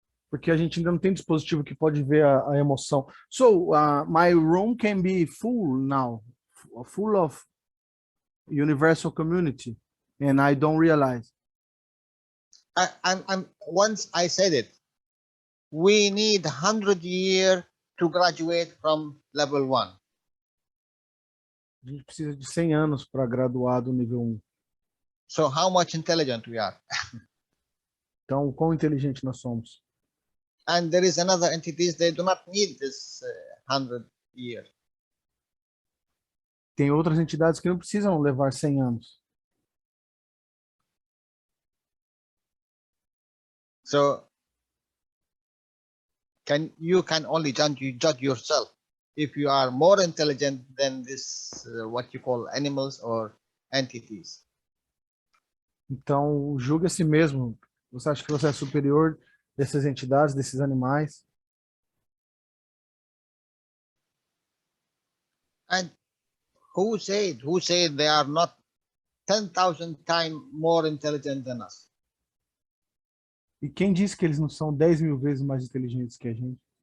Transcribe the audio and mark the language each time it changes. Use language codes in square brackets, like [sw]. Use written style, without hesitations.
[pt] Porque a gente ainda não tem dispositivo que pode ver a emoção. [en] So, my room can be full now, full of universal community, and I don't realize. I'm once I said it, we need 100 years to graduate from level 1. [pt] A gente precisa de 100 anos para graduar do nível 1. [en] So how much intelligent we are. [pt] Então, quão inteligente nós somos. [en] And there is another entities, they do not need this 100 years. [pt] Tem outras entidades que não precisam levar 100 anos. [en] So you can only judge yourself if you are more intelligent than this what you call animals or entities. [pt] Então, julgue a si mesmo. Você acha que você é superior dessas entidades, desses animais? [en] And who said they are not 10,000 times more intelligent than us? [pt] E quem disse que eles não são 10 mil vezes mais inteligentes que a gente?